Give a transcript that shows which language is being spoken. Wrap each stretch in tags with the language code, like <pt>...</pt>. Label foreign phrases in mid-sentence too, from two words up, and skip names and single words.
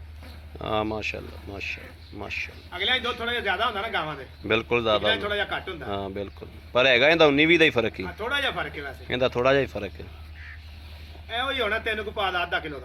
<pa>ਹਾਂ ਮਾਸ਼ਾੱਲਾਹ ਮਾਸ਼ਾੱਲਾਹ ਮਾਸ਼ਾੱਲਾਹ। ਅਗਲਾ ਹੀ ਦੋ ਥੋੜ੍ਹਾ ਜਿਹਾ ਜ਼ਿਆਦਾ ਹੁੰਦਾ ਨਾ ਗਾਵਾਂ ਦੇ, ਬਿਲਕੁਲ ਜ਼ਿਆਦਾ ਥੋੜ੍ਹਾ ਜਿਹਾ ਘੱਟ ਹੁੰਦਾ। ਹਾਂ ਬਿਲਕੁਲ, ਪਰ ਹੈਗਾ ਇੰਦਾ 19-20 ਦਾ ਹੀ ਫਰਕ ਹੀ। ਹਾਂ ਥੋੜ੍ਹਾ ਜਿਹਾ ਫ਼ਰਕ ਹੈ ਵੈਸੇ, ਇੰਦਾ ਥੋੜ੍ਹਾ ਜਿਹਾ ਹੀ ਫਰਕ ਹੈ। ਇਹੋ ਹੀ ਹੋਣਾ 3 ਕੁ ਪਾ ਦਾ ਅੱਧਾ ਕਿਲੋ ਦਾ।</pa>